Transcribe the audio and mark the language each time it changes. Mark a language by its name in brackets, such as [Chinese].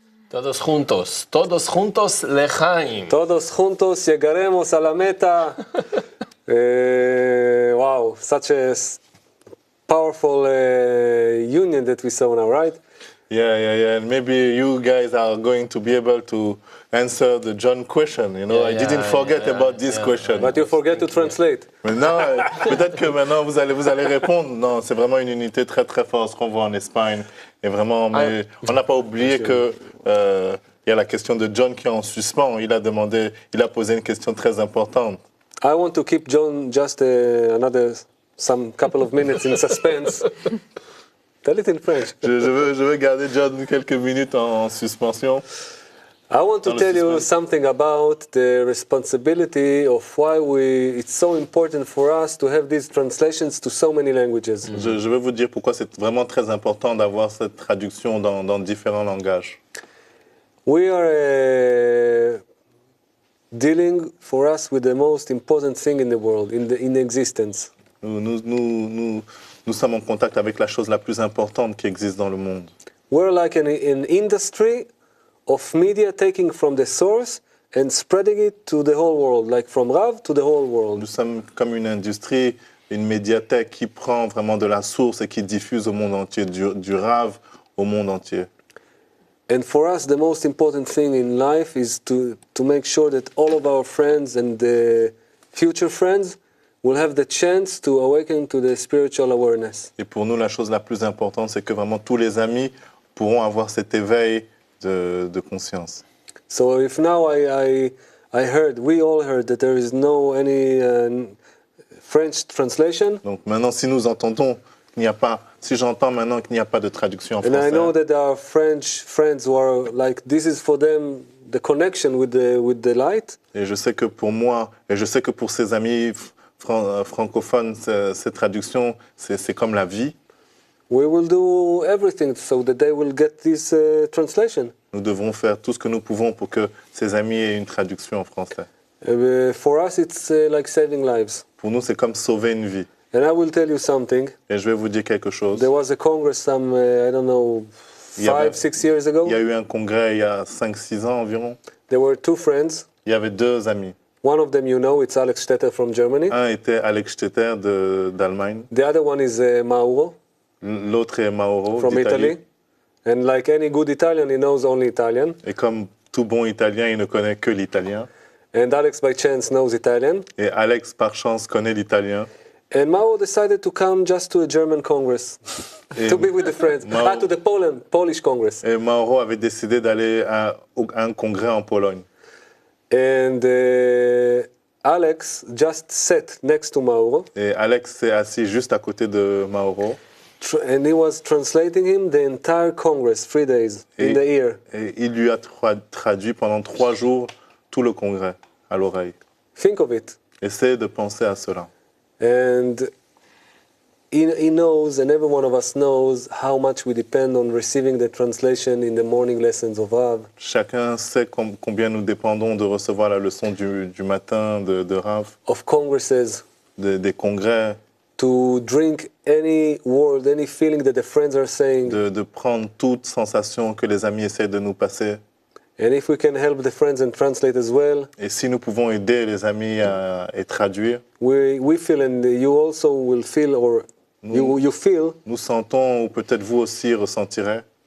[Spanish] Todos juntos lechaim. Todos juntos llegaremos a la meta. [English] Wow, such a powerful union that we saw now, right? Yeah. And maybe you guys are going to be able to answer the John question. You know, I didn't forget about this question. But you forget to translate. [French] Maintenant, peut-être que maintenant vous allez répondre. Non, c'est vraiment une unité très très forte ce qu'on voit en Espagne. Et vraiment, mais on n'a pas oublié que il y a la question de John qui est en suspens. Il a posé une question très importante. [English] I want to keep John just some couple of minutes in suspense. Tell it in French. [French] Je veux garder John quelques minutes en suspension. [English] I want to tell you something about the responsibility of why it's so important for us to have these translations to so many languages. [French] Je veux vous dire pourquoi c'est vraiment très important d'avoir cette traduction dans différents langages. [English] We are dealing for us with the most important thing in the world, in existence. [French] Nous sommes en contact avec la chose la plus importante qui existe dans le monde. [English] We're like an industry of media taking from the source and spreading it to the whole world, like from Rav to the whole world. [French] Nous sommes comme une industrie, une médiathèque qui prend vraiment de la source et qui diffuse au monde entier, du Rav au monde entier. [English] And for us, the most important thing in life is to make sure that all of our friends and the future friends will have the chance to awaken to the spiritual awareness. [French] Et pour nous, la chose la plus importante, c'est que vraiment tous les amis pourront avoir cet éveil de conscience. [English] So if now we all heard that there is no any French translation. [French] Donc maintenant, si nous entendons qu'il n'y a pas, si j'entends maintenant qu'il n'y a pas de traduction en français. [English] And I know that our French friends who are like, this is for them the connection with the light. [French] Et je sais que pour moi, et je sais que pour ces amis francophones, cette traduction, c'est comme la vie. [English] We will do everything so that they will get this translation. [French] Nous devons faire tout ce que nous pouvons pour que ces amis aient une traduction en français. [English] For us, it's like saving lives. [French] Pour nous, c'est comme sauver une vie. [English] And I will tell you something. [French] Et je vais vous dire quelque chose. [English] There was a congress I don't know, 5-6 years ago. [French] Il y a eu un congrès il y a 5-6 ans environ. [English] There were two friends. [French] Il y avait deux amis. [English] One of them, you know, it's Alex Stetter from Germany. [French] Un était Alex Stetter d'Allemagne. [English] The other one is Mauro. [French] L'autre est Mauro [English] from Italy. And like any good Italian, he knows only Italian. [French] Et comme tout bon Italien, il ne connaît que l'italien. [English] And Alex, by chance, knows Italian. [French] Et Alex, par chance, connaît l'italien. [English] And Mauro decided to come just to a German Congress, to be with the friends, to the Polish Congress. [French] Et Mauro avait décidé d'aller à un congrès en Pologne. [English] And Alex just sat next to Mauro. [French] Et Alex s'est assis juste à côté de Mauro. [English] And he was translating him the entire Congress, 3 days, in the ear. [French] Et il lui a traduit pendant 3 jours tout le congrès à l'oreille. [English] Think of it. [French] Essayez de penser à cela. [English] And he knows, and every one of us knows, how much we depend on receiving the translation in the morning lessons of Rav. [French] Chacun sait combien nous dépendons de recevoir la leçon du matin de Rav. [English] Of congresses. [French] Des congrès. [English] To drink any word, any feeling that the friends are saying. [French] De prendre toute sensation que les amis essaient de nous passer. [English] And if we can help the friends and translate as well. [French] Et si nous pouvons aider les amis à traduire. [English] We feel, and you also will feel, or you feel. [French] Nous sentons, ou peut-être vous aussi ressentirez.